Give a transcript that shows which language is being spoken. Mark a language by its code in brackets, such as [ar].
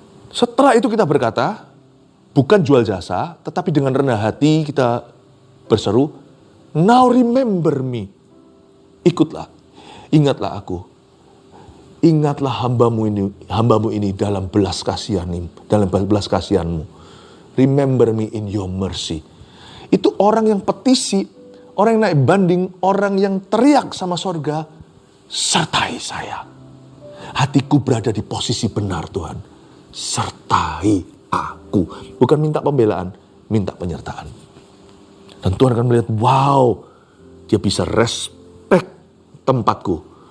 [id] Setelah itu kita berkata, bukan jual jasa, tetapi dengan rendah hati kita berseru, [en] now remember me. [id] Ikutlah, ingatlah aku. Ingatlah hambamu ini dalam belas kasihanmu. [en] Remember me in your mercy. [id] Itu orang yang petisi, orang yang naik banding, orang yang teriak sama sorga, sertai saya. Hatiku berada di posisi benar Tuhan. Sertai aku. Bukan minta pembelaan, minta penyertaan. Dan Tuhan akan melihat, wow, dia bisa respect tempatku.